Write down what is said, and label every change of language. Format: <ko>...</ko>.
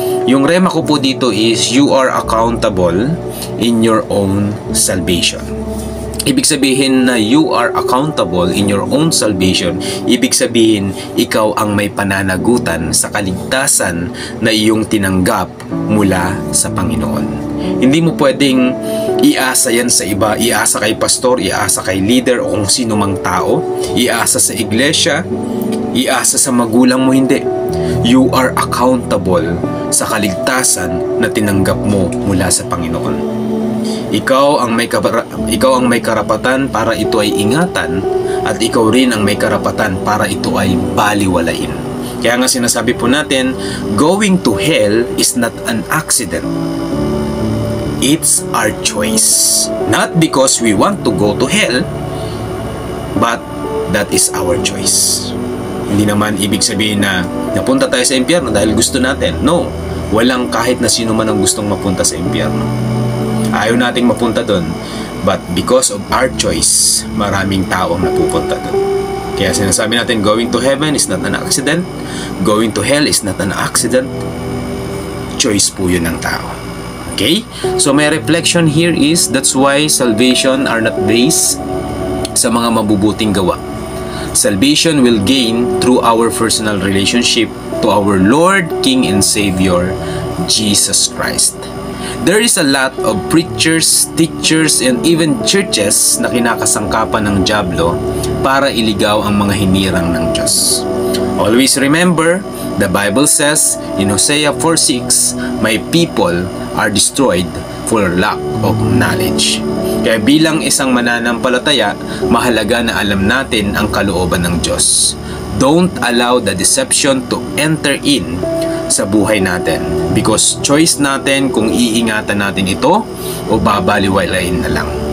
<tl>Yung Rema ko po dito</tl> <en>is, you are accountable in your own salvation.</en> <tl>Ibig sabihin na</tl> <en>you are accountable in your own salvation.</en> <tl>Ibig sabihin, ikaw ang may pananagutan sa kaligtasan na iyong tinanggap mula sa Panginoon. Hindi mo pwedeng iasa yan sa iba, iasa kay pastor, iasa kay leader o kung sino mang tao, iasa sa iglesia, iasa sa magulang mo, hindi.</tl> <en>You are accountable</en> <tl>sa kaligtasan na tinanggap mo mula sa Panginoon. Ikaw ang may karapatan para ito ay ingatan at ikaw rin ang may karapatan para ito ay baliwalain. Kaya nga sinasabi po natin,</tl> <en>going to hell is not an accident. It's our choice. Not because we want to go to hell, but that is our choice.</en> <tl>Hindi naman ibig sabihin na napunta tayo sa impyerno dahil gusto natin. No, walang kahit na sino man ang gustong mapunta sa impyerno. Ayaw nating mapunta doon,</tl> <en>but because of our choice,</en> <tl>maraming taong napupunta doon. Kaya sinasabi natin,</tl> <en>going to heaven is not an accident, going to hell is not an accident.</en> <tl>Choice po yun ng tao.</tl> <en>Okay? So my reflection here is, that's why salvation are not based</en> <tl>sa mga mabubuting gawa.</tl> <en>Salvation will gain through our personal relationship to our Lord, King, and Savior, Jesus Christ. There is a lot of preachers, teachers, and even churches</en> <tl>na kinakasangkapan ng dyablo para iligaw ang mga hinirang ng Diyos.</tl> <en>Always remember, the Bible says in Hosea 4:6, my people are destroyed for lack of knowledge.</en> <tl>Kaya bilang isang mananampalataya, mahalaga na alam natin ang kalooban ng Diyos.</tl> <en>Don't allow the deception to enter in</en> <tl>sa buhay natin,</tl> <en>because choice</en> <tl>natin kung iingatan natin ito o babaliwalain na lang.</tl>